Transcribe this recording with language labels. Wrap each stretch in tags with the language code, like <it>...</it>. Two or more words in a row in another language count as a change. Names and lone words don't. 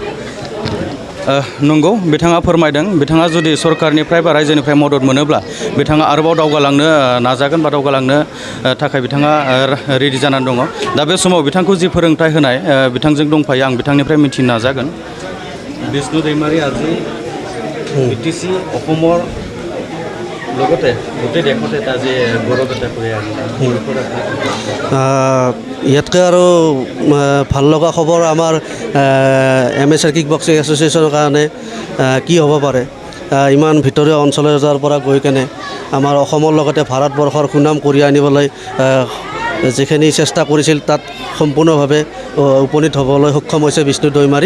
<brx>नंगौ बिथाङा फोरमायदों बिथाङा जुदि सरकारनिफ्राय बा रायजोनिफ्राय मदद मोनोब्ला बिथाङा आरोबाव दावगालांनो नाजागोन बा दावगालांनो थाखाय बिथाङा रेडि जानानै दङ। दा बे समाव बिथांखौ जि फोरोंथाइ होनाय बिथांजों दंफायो आं बिथांनिफ्राय मिथिनो नाजागोन।</brx> <as>बिष्णु दैमारी আজি बिटिसि অসমৰ লগতে গোটেই দেশতে এটা যে গৌৰৱ এটা কৰি ইয়াতকৈ আৰু ভাল লগা খবৰ আমাৰ এমেচাৰ কিকবক্সিং এছ'চিয়েশ্যনৰ কাৰণে কি হ'ব পাৰে। ইমান ভিতৰীয় অঞ্চলৰ পৰা গৈ কেনে আমাৰ অসমৰ লগতে ভাৰতবৰ্ষৰ সুনাম কঢ়িয়াই আনিবলৈ যিখিনি চেষ্টা কৰিছিল তাত সম্পূৰ্ণভাৱে উপনীত হ'বলৈ সক্ষম হৈছে বিষ্ণু দৈমাৰী।</as>